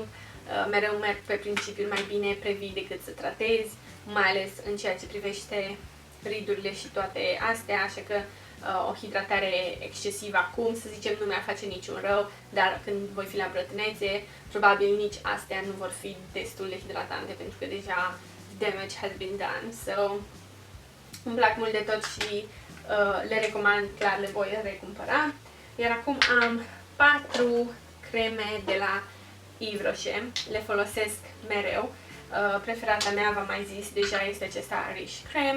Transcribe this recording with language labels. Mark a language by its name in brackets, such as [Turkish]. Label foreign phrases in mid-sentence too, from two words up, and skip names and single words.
[Romanian] Mereu merg pe principiul mai bine previi decât să tratezi, mai ales în ceea ce privește ridurile și toate astea, așa că o hidratare excesivă acum, să zicem, nu mi-ar face niciun rău, dar când voi fi la brătânețe, probabil nici astea nu vor fi destul de hidratante, pentru că deja [English] damage has been done. [Romanian] So, îmi plac mult de tot și le recomand, clar le voi recumpăra. Iar acum am 4 creme de la Yves Rocher, le folosesc mereu. Preferata mea, v-am mai zis deja, este acesta Riche Creme.